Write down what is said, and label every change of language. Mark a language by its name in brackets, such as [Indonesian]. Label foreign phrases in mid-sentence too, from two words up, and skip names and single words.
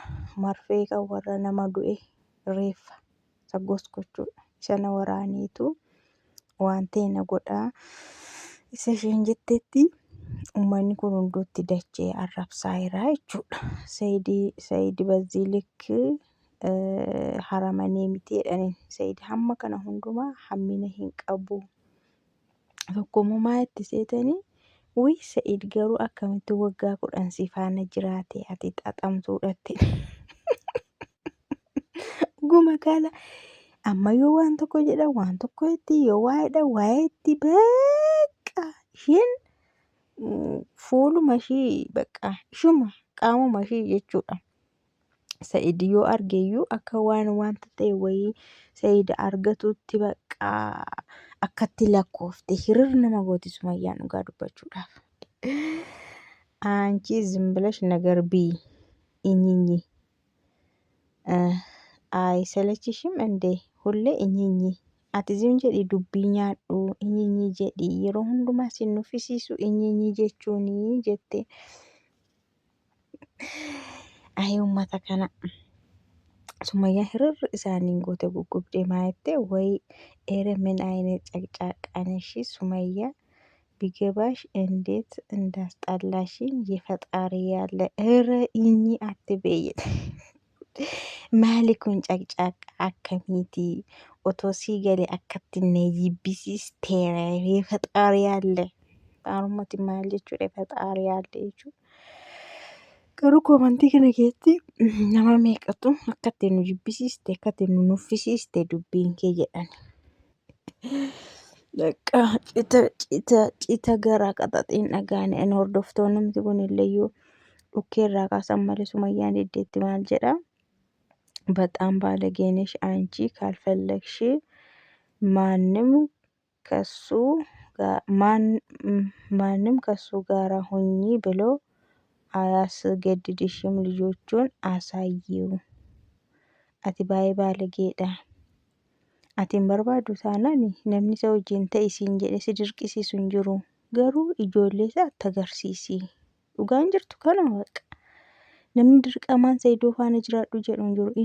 [Oromo] Marfee kan warra nama du'e reeffa isa goskochuudha. Isa na waraaniitu waan ta'e na godhaa isa isheen jettetti uummanni kun hunduutti dachee arrabsaa jira jechuudha. Sa'iid [Amharic] በዚህ ልክ [Oromo] haramanii miti jedhaniin. Sa'iid hamma kana hundumaa hammina hin qabu. Tokkommoo maayetti seetanii wuy Sa'iid garuu akkamitti waggaa 10 si faana jiraate ati xaxamtuudhatti. Dhuguma kaala ammayyuu waan tokko jedhan waan tokko itti yoo waa'ee itti beeqa isheen fuuluma ishii baqa ishuma qaamuma ishii jechuudha. Sa'iid yoo argeeyyuu akka wanta ta'e wayii Sa'iid argatutti baqa akkatti lakkoofte hirir nama gooti Sumayyaan dhugaa dubbachuudhaaf. [Amharic] አንቺ ዝም ብለሽ ነገር ብይ እኝኝ አይሰለችሽም እንዴ? ሁሌ እኝኝ [Oromo] ati ዝም jedhi dubbii nyaadhu እኝኝ jedhi yeroo hundumaa si nuffisiisu እኝኝ jechuuni jette. Uummata kana Sumayyaan hirir isaaniin goote guggubdee maayettee [Amharic] ወይ ኧረ ምን አይነት ጨቅጫቃ ነሽ ሱመያ ቢገባሽ እንዴት እንዳስጠላሽኝ የፈጣሪ ያለ ኧረ እኚ አትበይ. [Oromo] Maali kun caqcaqa akkamiiti? Otoo sii galee akkatti na jibbisiisteera [Amharic] የፈጣሪ ያለ [Oromo] Oromootti maal jechuudha [Amharic] የፈጣሪ ያለ [Oromo] jechuudha. Garuu komantii kana keessatti nama meeqatu akkatti nu jibbisiiste akkatti nu nuffisiiste dubbiin kee jedhan. Bakka cita garaa qaxaxiin dhagaane hordoftoonni kun illeeyyuu dhukkeerraa kaasan malee Sumayyaan deddeetti maal jedhaa? [Amharic] በጣም ባለጌ ነሽ አንቺ ካልፈለግሽ ማንም ከሱ ጋር ሁኚ ብሎ አያስገድድሽም ልጆቹን አሳይው። [Oromo] ati baay'ee baalageedha. Ati hin barbaaddu taanaan namni isa wajjin ta'i siin jedhe si dirqisiisu hin jiru. Garuu ijoollee isaatti agarsiisi. Dhugaan jirtu kanuma baqa. Namni dirqamaan Sa'iidoo faana jiraadhu jedhu hin jiru.